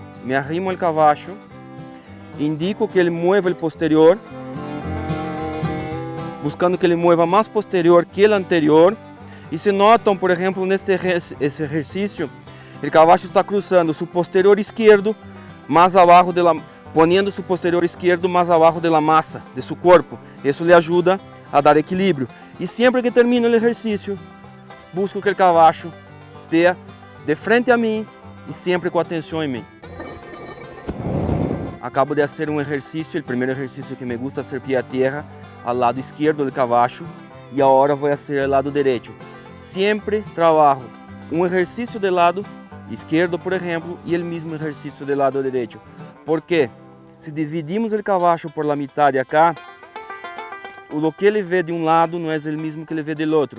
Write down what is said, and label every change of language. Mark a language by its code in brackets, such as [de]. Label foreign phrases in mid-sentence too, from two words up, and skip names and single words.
[pt] Me arrimo ao cavalo, indico que ele mueva o posterior, buscando que ele mueva mais posterior que o anterior. E se notam, por exemplo, nesse exercício, o cavalo está cruzando seu posterior esquerdo mais abaixo [es] poniendo su posterior izquierdo más abajo de la masa de su cuerpo. Eso le ayuda a dar equilibrio. Y siempre que termino el ejercicio, busco que el caballo esté de frente a mí y siempre con atención en mí. [pt] acabo de fazer um exercício, o primeiro exercício que [es] me gusta hacer pie a tierra, [pt] ao lado esquerdo do cavacho, e agora vou fazer ao lado direito. Sempre trabalho um exercício do lado esquerdo, por exemplo, e o mesmo exercício do lado direito. Porque se dividimos o cavacho [es] por la [pt] metade acá, o que ele vê de um lado não é o mesmo que ele vê do outro.